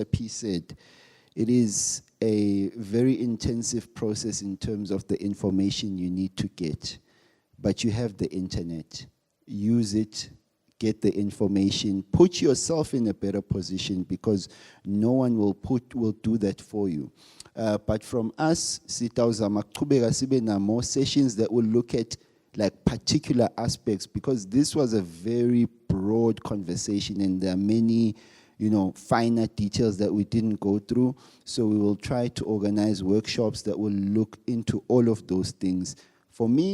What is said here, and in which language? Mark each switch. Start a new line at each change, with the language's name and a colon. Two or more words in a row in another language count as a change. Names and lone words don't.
English: P said, it is a very intensive process in terms of the information you need to get. But you have the internet. Use it, get the information, put yourself in a better position because no one will do that for you. But from us,
Swati: sitawuzama kuchubeka sibe na
English: more sessions that will look at like particular aspects because this was a very broad conversation and there are many, finer details that we didn't go through. So we will try to organize workshops that will look into all of those things.